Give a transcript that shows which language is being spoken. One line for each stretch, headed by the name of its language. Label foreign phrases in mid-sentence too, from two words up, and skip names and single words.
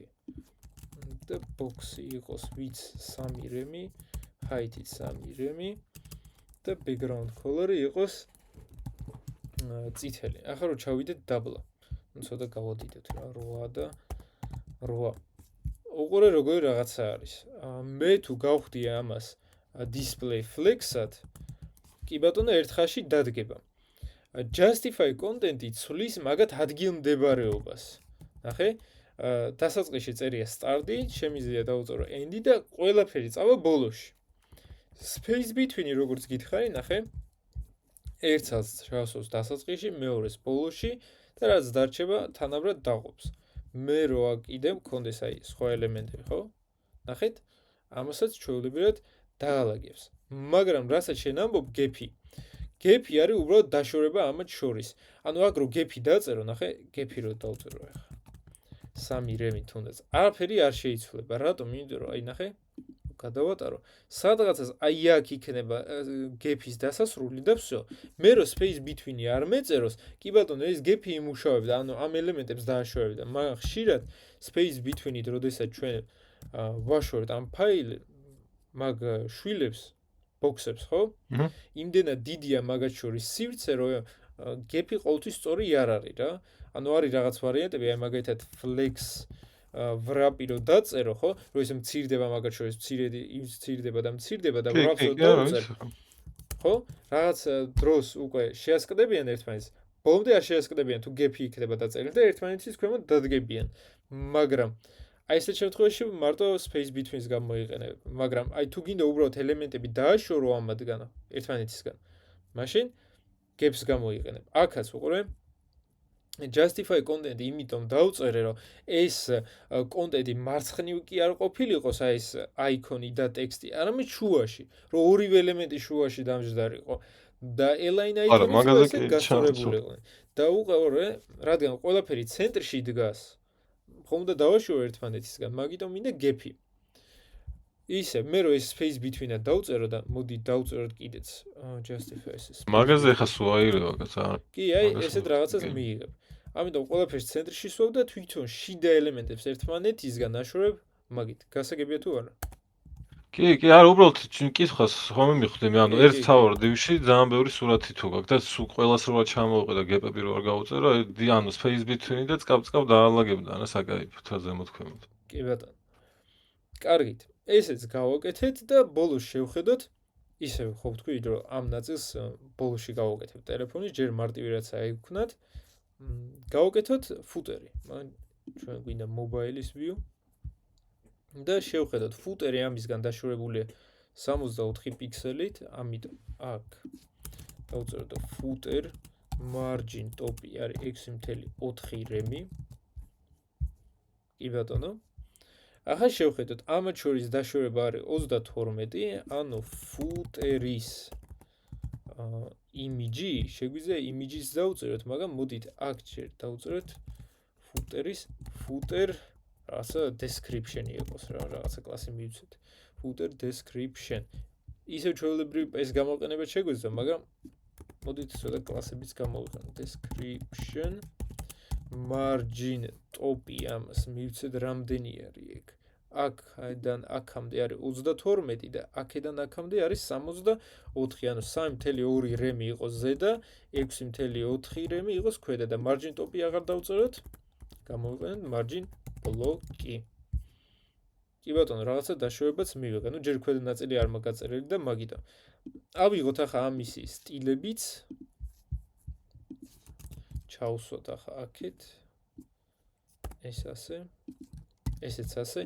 Georgian: და box-ი იყოს width 3 რემი, height-ი 3 რემი და
English: background color-
Georgian: ი იყოს წითელი. ახლა რო ჩავიდეთ double-ა. ნუ ცოტა გავადიდეთ რა, 8 და 8. უყურე როგორი რაღაცა არის. მე თუ გავხდი ამას
English: display flex-
Georgian: ად, კი ბატონო ერთხელში დადგება.
English: justify content-
Georgian: ი ცვლის მაგათ ადგილმდებარეობას. ნახე? დასაწყისში წერია start-ი, შემიძლია დავუწერო end-ი და ყველაფერი წავა ბოლოში.
English: Space between-
Georgian: ი როგორც გითხარი, ნახე? ერთსაც შევასვავს დასაწყისში, მეორეს ბოლოში და რაც დარჩება თანაბრად დაყოფს. მე რო კიდე მქონდეს აი სხვა ელემენტები, ხო? ნახეთ? ამასაც ჩვეულებრივად დაალაგებს. მაგრამ რასაც შენ ამბობ gap-ი. gap-ი არის უბრალოდ დაშორება ამათ შორის. ანუ აქ რო gap-ი დაწერო, ნახე, gap-ი რო დავწერო ახლა. 3 რემი თუნდაც. არაფერი არ შეიცვლება. რატომ? იმიტომ რომ აი ნახე, გადავატარო. სადღაცას აი აქ იქნება gap-ის დასასრული და всё. მე რო
English: space between-
Georgian: ი არ მეწეროს, კი ბატონო, ეს gap-ი იმუშავებდა, ანუ ამ ელემენტებს დააშორებდა. მაგრამ ხშირად
English: space between-
Georgian: ით, როდესაც ჩვენ ვაშორებთ ამ ფაილს, მაგ შვილებს, box-ებს, ხო? იმდენად დიდია მაგათ შორის სივრცე, რომ gap-ი ყოველთვის სწორი არ არის რა. ანუ არის რაღაც ვარიანტები, აი მაგალითად
English: flex wrap-
Georgian: ი რო დაწერო, ხო? რომ ეს მცირდება მაგათ შორის, მცირდება და wrap-ს რო დავწერ. ხო? რაღაც დროს უკვე შეასკდებიან ერთმანეთს. ბოლომდე არ შეასკდებიან თუ gap-ი იქნება დაწერილი და ერთმანეთის ქვემოთ დადგებიან. მაგრამ აი ესეთ შემთხვევაში მარტო
English: space between-
Georgian: ს გამოიყენებ. მაგრამ აი თუ გინდა უბრალოდ ელემენტები დააშორო ამათგან ერთმანეთისგან, მაშინ gap-ს გამოიყენებ. აქაც უყურე
English: justify content-
Georgian: ი იმიტომ დავწერე, რომ ეს კონტენტი მარცხნივ კი არ ყოფილიყოს, აი ეს აიკონი და ტექსტი, არამედ შუაში, რომ ორივე ელემენტი შუაში დამჯდარიყო. და align არა, item-იც მაგაზე ესე კი გასწორებულიყვნენ. და უყურე, რადგან ყველაფერი ცენტრში დგას, ხომ და დავაშურო ერთმანეთისგან, მაგიტომ მინდა gap-ი. ისე, მე რო ეს
English: space between-
Georgian: ად დავწერო და მოდი დავწეროთ კიდეც justify-ს. მაგაზე ხა სუაირება კაცო. კი, აი, ესეთ რაღაცას მიიღებ. ამიტომ ყველაფერს ცენტრში სვავ და თვითონ შიდა ელემენტებს ერთმანეთისგან აშორებ მაგით. გასაგებია თუ არა? კი, არა, უბრალოდ კითხავს ხომ მიხვდი მე, ანუ კი, ერთ კი, თავარ დივში ძალიან ბევრი სურათი თუ გაქვს და სულ ყველას რო ჩამოვყე და გეპები რო არ გავუწერო, ანუ
English: space between
Georgian: და წკავ დაალაგებდა რა საკაიფო თა ზემოთქვემოთ. კი ბატონო. კარგით. ესეც გავაკეთეთ და ბოლოს შევხედოთ ისე ხო ვთქვი რომ ამ ნაწილს ბოლოში გავაკეთებ ტელეფონის ჯერ მარტივი რაც აიქვნათ. გავაკეთოთ ფუტერი. ჩვენ გვინდა mobile-ის view და შევხედოთ ფუტერი ამისგან დაშორებულია 64 პიქსელით, ამიტომ აქ დავწეროთ
English: footer margin top-
Georgian: ი არის 6.4 რემი. კი ბატონო. ახლა შევხედოთ, ამათ შორის დაშორება არის 32, ანუ footer-ის image, შეგვიძლია image-ის დავწეროთ, მაგრამ მოდით აქ ჯერ დავწეროთ footer-ის footer რაღაცა description-ი იყოს რა, რაღაცა კლასი მივცეთ.
English: footer description.
Georgian: ისევ ჩვეულებრივ ეს გამოყენებად შეგვეძლო, მაგრამ მოდით ცოტა კლასებიც გამოვიყენოთ.
English: description margin top-
Georgian: ი ამას მივცეთ რამდენი არის ეგ. აქედან აქამდე არის 32 და აქედან აქამდე არის 64, ანუ 3.2 რემი იყოს ზედა, 6.4 რემი იყოს ქვედა და
English: margin top-
Georgian: ი აღარ დავწეროთ. გამოვიყენოთ
English: margin block-
Georgian: ი. კი ბატონო, რაღაცა დაშორებაც მივიღე. ნუ ჯერ ქვედა ნაწილი არ მაგაწერილი და მაგიტომ. ავიღოთ ახლა ამისი სტილებიც. ჩავსვათ ახლა აქეთ. ეს ასე. ესეც ასე.